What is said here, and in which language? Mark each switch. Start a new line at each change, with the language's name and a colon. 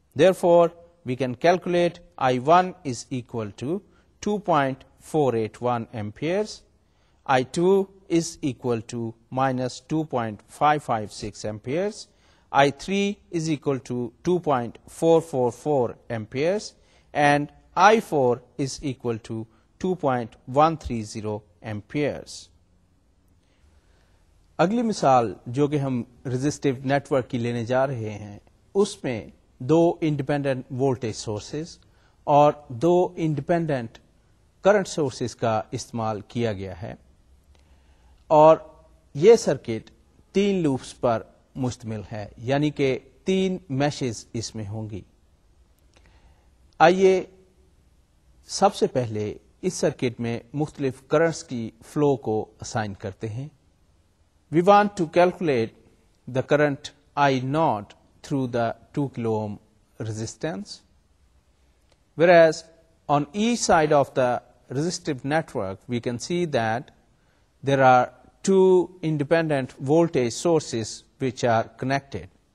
English: Therefore, we can calculate I1 is equal to 2.481 amperes, I2 is equal to minus 2.556 amperes, I3 is equal to 2.444 amperes, and I4 is equal to 2.130 amperes.
Hindi: अगली मिसाल जो कि हम resistive network की लेने जा रहे हैं, उसमें 2 इंडिपेंडेंट वोल्टेज सोर्सेज और 2 इंडिपेंडेंट करंट सोर्सेज का इस्तेमाल किया गया है और ये सर्किट 3 लूप्स पर मुश्तमिल है, यानी कि 3 मैशेस इसमें होंगी। आइए सबसे पहले इस सर्किट में मुख्तलिफ करंट्स की फ्लो को असाइन करते हैं।
English: We want to calculate the current I naught through the 2 kilo ohm resistance, whereas on each side of the resistive network we can see that there are two independent voltage sources which are connected.